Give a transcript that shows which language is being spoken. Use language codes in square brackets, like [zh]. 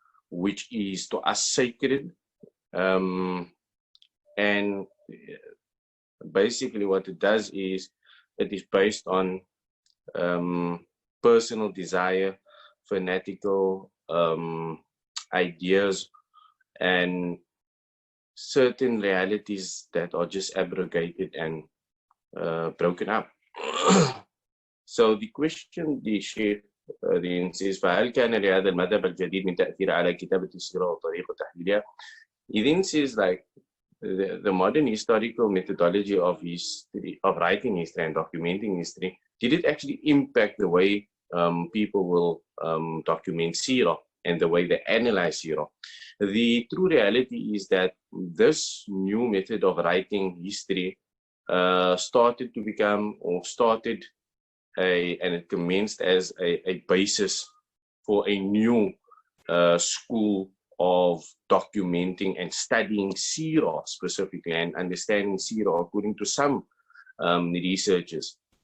[en] which is to us sacred. And basically what it does is it is based on personal desire, fanatical ideas, and certain realities that are just abrogated and broken up. So the question the Sheikh then says, [ar] فهل كان لهذا المذهب الجديد من تأثير على كتابة السيرة وطريقة تحليلها? [en] He then says like the modern historical methodology of history, of writing history and documenting history, did it actually impact the way people will document Seerah and the way they analyze Seerah? The true reality is that this new method of writing history started to become, or started and it commenced as a basis for a new school of documenting and studying Seerah specifically, and understanding Seerah according to some researchers.